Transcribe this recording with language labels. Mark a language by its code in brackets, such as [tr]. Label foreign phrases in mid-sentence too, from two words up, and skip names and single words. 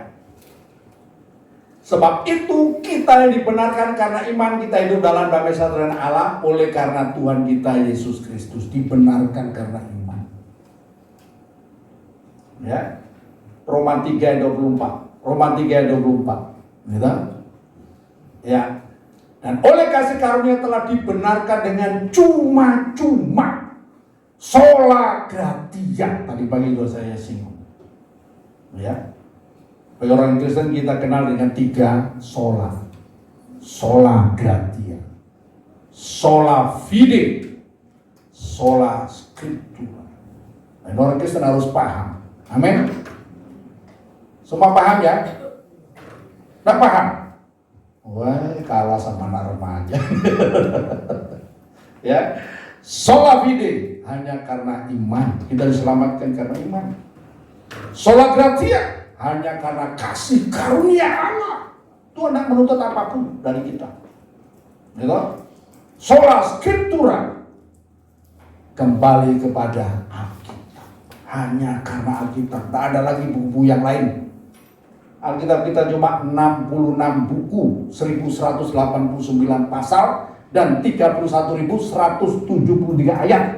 [id] Sebab itu kita yang dibenarkan karena iman, kita hidup dalam damai sejahtera dengan Allah oleh karena Tuhan kita Yesus Kristus, dibenarkan karena iman. Ya. Roma 3 ayat 24. Roma 3 ayat 24. Gitu? Ya. Dan oleh kasih karunia telah dibenarkan dengan cuma-cuma, [la] sola gratia. [id] Tadi pagi juga saya singgung. Ya. Bagi orang Kristen kita kenal dengan 3 sola. [la] Sola gratia, sola fide, sola scriptura. [id] Dan orang Kristen harus paham. Amin. Semua paham ya? Tidak paham? Wah, kalah sama anak remaja. Ya, [la] sola fide, [id] hanya karena iman. Kita diselamatkan karena iman. [la] Sola gratia, [id] hanya karena kasih karunia Allah. Tuhan tidak menuntut apapun dari kita. Gitu? [la] Sola scriptura, [id] kembali kepada Alkitab. Hanya karena Alkitab, tak ada lagi buku-buku yang lain. Alkitab kita cuma 66 buku, 1189 pasal, dan 31.173 ayat.